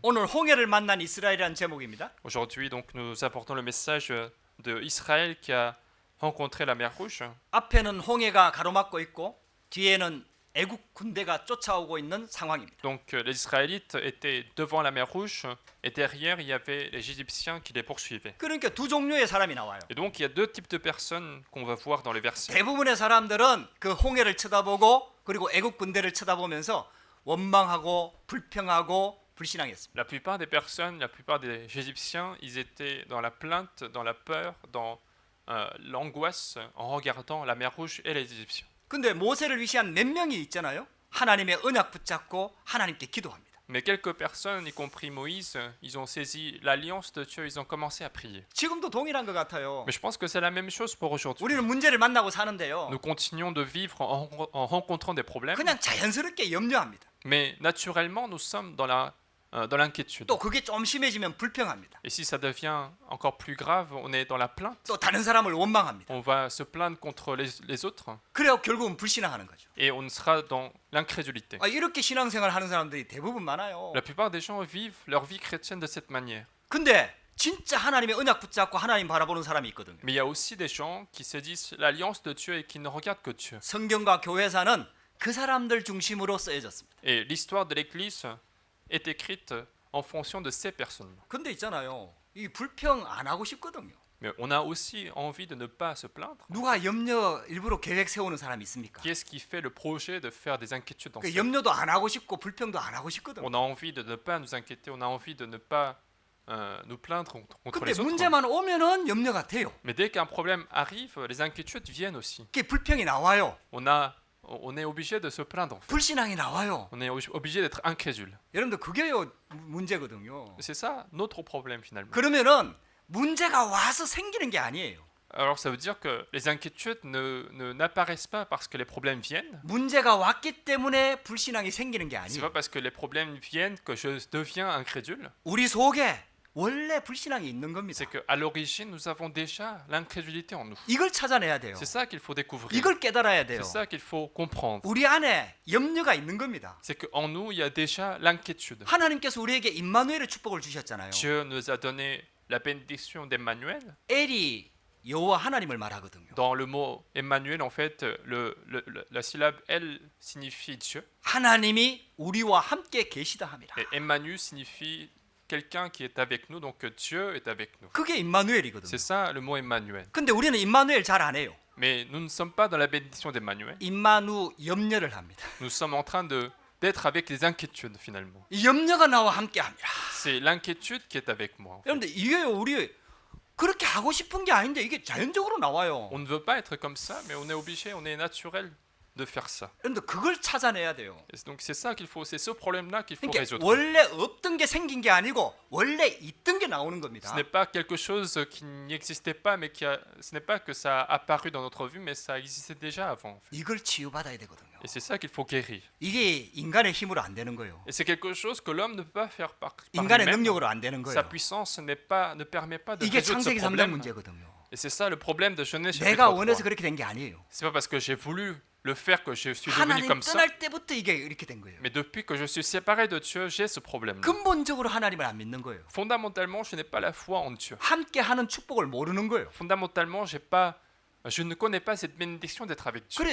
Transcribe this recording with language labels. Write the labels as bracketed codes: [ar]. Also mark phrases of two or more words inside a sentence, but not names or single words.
[ko] 오늘 홍해를 만난 이스라엘이라는 제목입니다. [fr] Aujourd'hui, donc, nous apportons le message de Israël qui a rencontré la mer Rouge. [ko] 앞에는 홍해가 가로막고 있고 뒤에는 애국 군대가 쫓아오고 있는 상황입니다. [fr] Donc les Israélites étaient devant la mer Rouge et derrière il y avait les Égyptiens qui les poursuivaient. [ko] 그러니까 두 종류의 사람이 나와요. [fr] Et donc il y a deux types de personnes qu'on va voir dans les versets. [ko] 대부분의 사람들은 그 홍해를 쳐다보고 그리고 애국 군대를 쳐다보면서 원망하고 불평하고 불신앙했습니다. [fr] La plupart des personnes, la plupart des Égyptiens, ils étaient dans la plainte, dans la peur, dans l'angoisse en regardant la mer Rouge et les Égyptiens. [ko] 근데 모세를 위시한 몇 명이 있잖아요. 하나님의 언약 붙잡고 하나님께 기도합니다. [fr] Mais quelques personnes, y compris Moïse, ils ont saisi l'alliance de Dieu, ils ont commencé à prier. [ko] 지금도 동일한 것 같아요. [fr] Mais je pense que c'est la même chose pour aujourd'hui. [ko] 우리는 문제를 만나고 사는데요. [fr] Nous continuons de vivre en rencontrant des problèmes, [ko] 그냥 자연스럽게 염려합니다. [fr] mais naturellement nous sommes dans l'inquiétude. [ko] 또 그게 좀 심해지면 불평합니다. [fr] Et si ça devient encore plus grave, on est dans la plainte, [ko] 또 다른 사람을 원망합니다. [fr] on va se plaindre contre les autres [ko] 그래야 결국은 불신앙하는 거죠. [fr] et on sera dans l'incrédulité. [ko] 이렇게 신앙생활 하는 사람들이 대부분 많아요. [fr] La plupart des gens vivent leur vie chrétienne de cette manière. [ko] 근데 진짜 하나님의 언약 붙잡고 하나님 바라보는 사람이 있거든요. [fr] Mais il y a aussi des gens qui se disent l'alliance de Dieu et qui ne regardent que Dieu. [ko] 성경과 교회사는 그 사람들 중심으로 쓰여졌습니다. [fr] Et l'histoire de l'Église est écrite en fonction de ces personnes. [ko] 근데 있잖아요. 이 불평 안 하고 싶거든요. [fr] Mais on a aussi envie de ne pas se plaindre. [ko] 누가 염려 일부러 계획 세우는 사람이 있습니까? [fr] Qui est-ce qui fait le projet de faire des inquiétudes dans [ko] 그 [fr] ça? [ko] 염려도 안 하고 싶고 불평도 안 하고 싶거든. [fr] On a envie de ne pas nous inquiéter, on a envie de ne pas nous plaindre contre [ko] 근데 [fr] les autres. [ko] 문제만 오면은 염려가 돼요. [fr] Mais dès qu'un problème arrive, les inquiétudes viennent aussi. [ko] 그게 불평이 나와요. [fr] On est obligé de se plaindre. En fait. [ko] 불신앙이 나와요. [fr] On est obligé d'être incrédule. [ko] 여러분들 그게요 문제거든요. [fr] C'est ça notre problème finalement. [ko] 그러면은 문제가 와서 생기는 게 아니에요. [fr] Alors ça veut dire que les inquiétudes n'apparaissent pas parce que les problèmes viennent. [ko] 문제가 왔기 때문에 불신앙이 생기는 게 [fr] C'est [ko] 아니에요. [fr] pas parce que les problèmes viennent que je deviens incrédule. [ko] 우리 속에 원래 불신앙이 있는 겁니다. [fr] C'est qu'à l'origine, nous avons déjà l'incrédulité en nous. [ko] 이걸 찾아내야 돼요. [fr] C'est ça qu'il faut découvrir. [ko] 이걸 깨달아야 돼요. [fr] C'est ça qu'il faut comprendre. [ko] 우리 안에 염려가 있는 겁니다. [fr] C'est qu'en nous, il y a déjà l'inquiétude. [ko] 하나님께서 우리에게 임마누엘의 축복을 주셨잖아요. [fr] Dieu nous a donné la bénédiction d'Emmanuel. [ko] 엘이 여호와 하나님을 말하거든요. [fr] Dans le mot Emmanuel, en fait, la syllabe El signifie Dieu. [ko] 하나님이 우리와 함께 계시다 함이라. [fr] Et Emmanuel signifie quelqu'un qui est avec nous, donc Dieu est avec nous. [ko] 그게 임마누엘이거든요. [fr] C'est ça le mot Emmanuel. [ko] 근데 우리는 임마누엘 잘 안 해요. [fr] Mais nous ne sommes pas dans la bénédiction d'Emmanuel. [ko] 임마누 염려를 합니다. [fr] Nous sommes en train d'être avec les inquiétudes finalement. [ko] 이 염려가 나와 함께 합니다. [fr] C'est l'inquiétude qui est avec moi. [ko] 여러분들 이게 우리 그렇게 하고 싶은 게 아닌데 이게 자연적으로 나와요. [fr] On ne veut pas être comme ça, mais on est obligé, on est naturel de faire ça. [ko] 여러분들 그걸 찾아내야 돼요. [fr] Et donc c'est ça qu'il faut, c'est ce problème-là qu'il faut [ko] 그러니까 [fr] résoudre. [ko] 원래 없던 게 생긴 게 아니고 원래 있던 게 나오는 겁니다. [fr] Ce n'est pas quelque chose qui n'existait pas, mais ce n'est pas que ça a apparu dans notre vie, mais ça existait déjà avant. En fait. [ko] 이걸 치유받아야 되거든요. [fr] Et c'est ça qu'il faut guérir. [ko] 이게 인간의 힘으로 안 되는 거예요. [fr] Et c'est quelque chose que l'homme ne peut pas faire par [ko] 인간의 [fr] lui-même. [ko] 능력으로 안 되는 [fr] Sa [ko] 거예요. [fr] puissance ne permet pas de [ko] 이게 [fr] résoudre ce [ko] 창세기 3장 [fr] problème. [ko] 문제거든요. [fr] Et c'est ça le problème de Genèse [ko] 내가 [fr] chapitre [ko] 원해서 [fr] 3. [ko] 그렇게 된 게 아니에요. [fr] C'est pas parce que j'ai voulu le faire que je suis devenu [ko] 하나님 [fr] comme ça. [ko] 떠날 때부터 이게 이렇게 된 거예요. [fr] Mais depuis que je suis séparé de Dieu, j'ai ce problème. [ko] 근본적으로 하나님을 안 믿는 거예요. [fr] Fondamentalement, je n'ai pas la foi en Dieu. [ko] 함께 하는 축복을 모르는 거예요. [fr] Fondamentalement, je ne connais pas cette bénédiction d'être avec Dieu.